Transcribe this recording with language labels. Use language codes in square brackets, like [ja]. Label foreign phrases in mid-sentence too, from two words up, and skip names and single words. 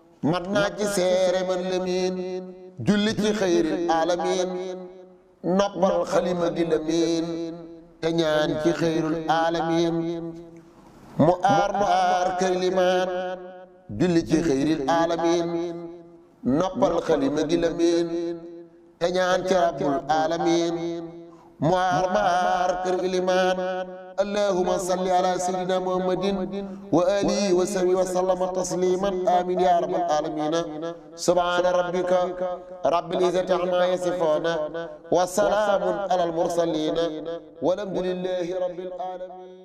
[wo] Mat naa ci seere man Lamin, julli ci [ar] خير العالمين, [wo] noppal xalima gi Lamin, te ñaan ci [ar] خير العالمين. [wo] Mu aar nu aar kër Limaan, julli ci [ar] خير العالمين, [wo] noppal xalima gi Lamin, te ñaan ci [ar] رب العالمين. [wo] Mu aar ma aar kër Limaan, [ar] اللهم صل على سيدنا محمد وعلى آله وصحبه وسلم تسليما. آمين يا رب العالمين سبحان ربك رب العزة عما يصفون وسلام على المرسلين والحمد لله رب العالمين.